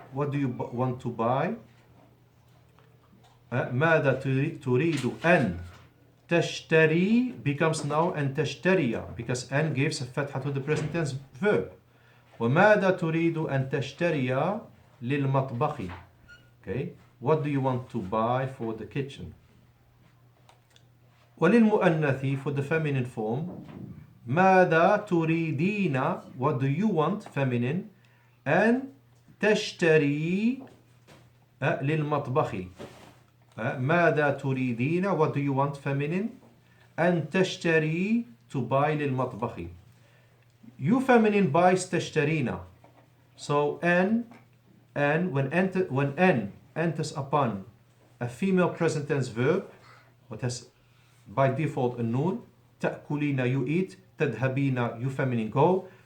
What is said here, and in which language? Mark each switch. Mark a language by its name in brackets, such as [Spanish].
[English] What do you want to buy? [Arabic] ماذا تريد أن تشتري [English] becomes now [Arabic] أن تشتري, [English] because أن gives a fatha to the present tense verb. [Arabic] وماذا تريد أن تشتري للمطبخ? [English] Okay, what do you want to buy for the kitchen? وللمؤنث, for the feminine form. [Arabic] ماذا تريدين, [English] what do you want, feminine. [Arabic] أن تشتري للمطبخ. ماذا تريدين, [English] what do you want, feminine. [Arabic] أن تشتري, [English] to buy, [Arabic] للمطبخ. [English] You feminine buys تشترين. So when n enters upon a female present tense verb, what has by default a noon. تأكلين, you eat. تذهبين, you feminine go.